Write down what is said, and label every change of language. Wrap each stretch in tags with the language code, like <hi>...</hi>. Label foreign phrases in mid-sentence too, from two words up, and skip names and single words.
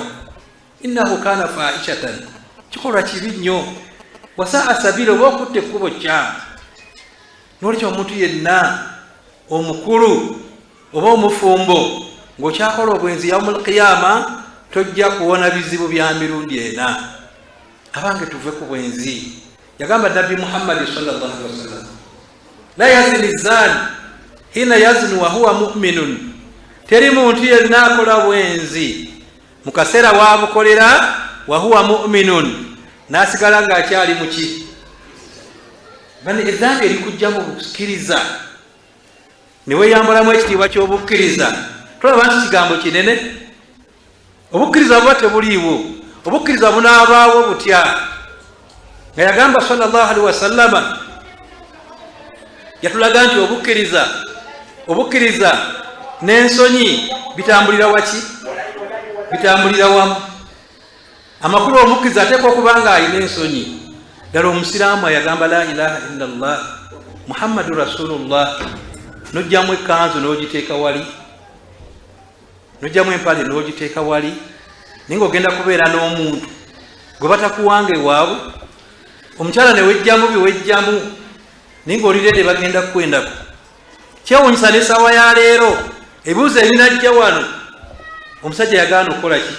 <ar>إنه كان فاحشة,</ar> <lg>kikolwa kibi nnyo,</lg> <ar>وساء سبيلا,</ar> <lg>oba okutte ekkubo kyamu. N'olwekyo omuntu yenna omukulu oba omufumbo ng'okyakola obwenzi</lg> <ar>يوم القيامة</ar> <lg>tojja kuwona bizibu bya mirundi ena. Abange tuve ku bwenzi. Yagamba Nabbi Muhammad</lg> <ar>صلى الله عليه وسلم، لا يزني الزاني حين يزني وهو مؤمن.</ar> <lg>Teri muntu yenna akola bwenzi mu kaseera waabukolera</lg> <ar>وهو مؤمن,</ar> <lg>n'asigala ng'akyali muki? bane ezzambi erikujjamu obukkiriza ne weeyambulamu ekitiibwa ky'obukkiriza. Tulaba nti kigambo kinene. Obukkiriza buba tebuliiwo, obukkiriza bunaabaawo butya? Nga yagamba</lg> <ar>صلى الله عليه وسلم,</ar> <lg>yatulaga nti obukkiriza n'ensonyi bitambulira waki? Bitambulira wamu. Amakulu omukkiriza ateekwa okuba nga alina ensonyi. Ddala omusiraamu ayagamba</lg> <ar>لا إله إلا الله محمد رسول الله,</ar> <lg>nojjamu ekkanzu n'ogiteeka wali, nojjamu empale n'ogiteeka wali, naye ng'ogenda kubeera n'omuntu gwe batakuwanga ewaabwe, omukyala ne wejjamu biwejjamu, naye ng'olire ne bagenda kukwendako. Kyewuunyisa n'essaawa ya leero ebibuuzo ebinajja wano, omusajja yagaana okukola ki?</lg>